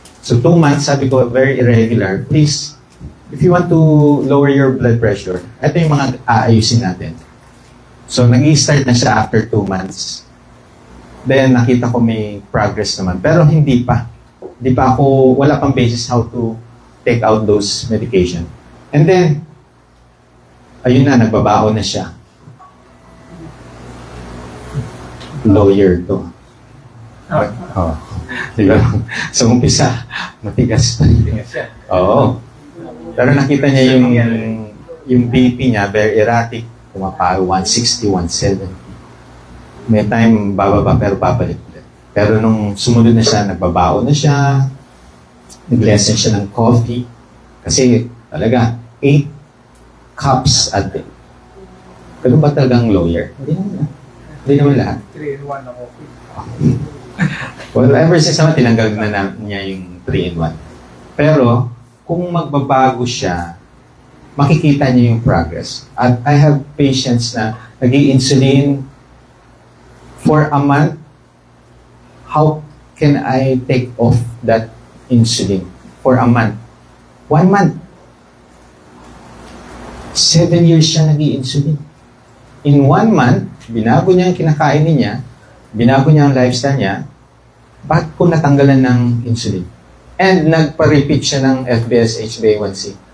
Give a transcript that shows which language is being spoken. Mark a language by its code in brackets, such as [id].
[en] So, 2 months, [tl] sabi ko, [en] very irregular. Please, if you want to lower your blood pressure, [tl] ito yung mga aayusin natin. So, nag-i-start na siya [en] after 2 months. [tl] Then, nakita ko may progress naman. Pero hindi pa. Hindi pa ako, wala pang basis [en] how to take out those medication. [tl] And then, ayun na, nagbabaon na siya. Lawyer to. Oh. Diba? So, umpisa, matigas pa rin. Oo. Pero nakita niya yung BP niya, [en] very erratic. [tl] Pumapalo, 160, 170. May time, bababa, pero babalik ulit. Pero nung sumunod na siya, nagbabaon na siya, nag-lessen siya ng coffee. Kasi, talaga, [en] 8 cups a day. [tl] Pero ba talagang lawyer? Hindi naman lahat. 3-in-1 ako. Well, [en] ever since [tl] naman, tinanggal na niya yung 3-in-1. Pero, kung magbabago siya, makikita niya yung progress. [en] At I have patients [tl] na nag-i-insulin [en] for a month. How can I take off that insulin for a month? 1 month. [tl] 7 years siya nag-i-insulin. [en] In 1 month, [tl] binago niya ang kinakain niya, binago niya ang lifestyle niya, bakit ko natanggalan ng insulin? And nagpa-repeat siya ng FBS HbA1c.